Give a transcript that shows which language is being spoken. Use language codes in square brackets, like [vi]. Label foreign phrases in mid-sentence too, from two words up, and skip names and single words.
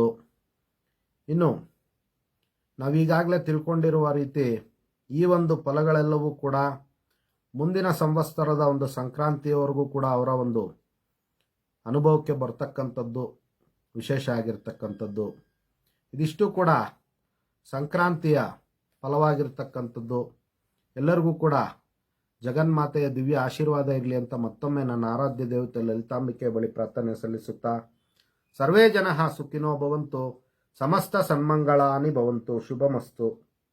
[kn] ಇನ್ನು ನಾವೀಗಾಗಲೇ ತಿಳ್ಕೊಂಡಿರುವ ರೀತಿ ಈ ಒಂದು ಫಲಗಳೆಲ್ಲವೂ ಕೂಡ ಮುಂದಿನ ಸಂವತ್ಸರದ ಒಂದು ಸಂಕ್ರಾಂತಿಯವರೆಗೂ ಕೂಡ ಅವರ ಒಂದು ಅನುಭವಕ್ಕೆ ಬರ್ತಕ್ಕಂಥದ್ದು ವಿಶೇಷ ಆಗಿರ್ತಕ್ಕಂಥದ್ದು. ಇದಿಷ್ಟು ಕೂಡ ಸಂಕ್ರಾಂತಿಯ ಫಲವಾಗಿರ್ತಕ್ಕಂಥದ್ದು. ಎಲ್ಲರಿಗೂ ಕೂಡ ಜಗನ್ಮಾತೆಯ ದಿವ್ಯ ಆಶೀರ್ವಾದ ಇರಲಿ ಅಂತ ಮತ್ತೊಮ್ಮೆ ನನ್ನ ಆರಾಧ್ಯ ದೇವತೆ ಲಲಿತಾಂಬಿಕೆ ಬಳಿ ಪ್ರಾರ್ಥನೆ ಸಲ್ಲಿಸುತ್ತಾ, [sa] ಸರ್ವೇ ಜನಃ ಸುಖಿನೋ ಭವಂತು, ಸಮಸ್ತ ಸನ್ಮಂಗಳಾನಿ ಭವಂತು, ಶುಭಮಸ್ತು.